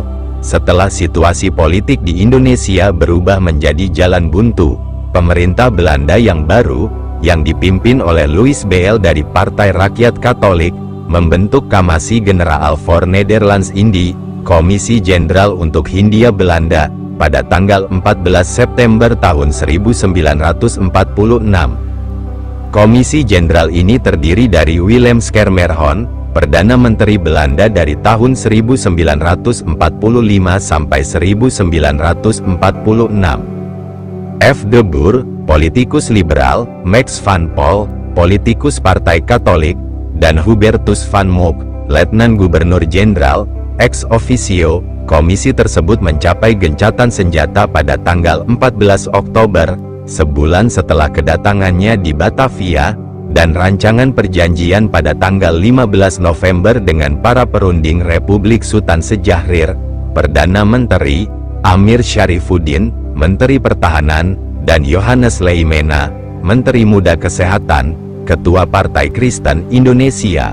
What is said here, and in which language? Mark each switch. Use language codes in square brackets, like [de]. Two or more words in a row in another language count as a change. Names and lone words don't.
[id] Setelah situasi politik di Indonesia berubah menjadi jalan buntu, pemerintah Belanda yang baru, yang dipimpin oleh Louis Beel dari Partai Rakyat Katolik, membentuk Kamasi Generaal voor Nederlands-Indië, Komisi Jenderal untuk Hindia Belanda, pada tanggal 14 September tahun 1946. Komisi Jenderal ini terdiri dari Willem Schermerhorn, Perdana Menteri Belanda dari tahun 1945 sampai 1946. F. de Boer, politikus liberal, Max van Pol, politikus Partai Katolik, dan Hubertus van Mook, Letnan Gubernur Jenderal, ex officio. Komisi tersebut mencapai gencatan senjata pada tanggal 14 Oktober, sebulan setelah kedatangannya di Batavia, dan rancangan perjanjian pada tanggal 15 November dengan para perunding Republik Sultan Sejahrir, Perdana Menteri, Amir Syarifuddin, Menteri Pertahanan, dan Johannes Leimena, Menteri Muda Kesehatan, Ketua Partai Kristen Indonesia.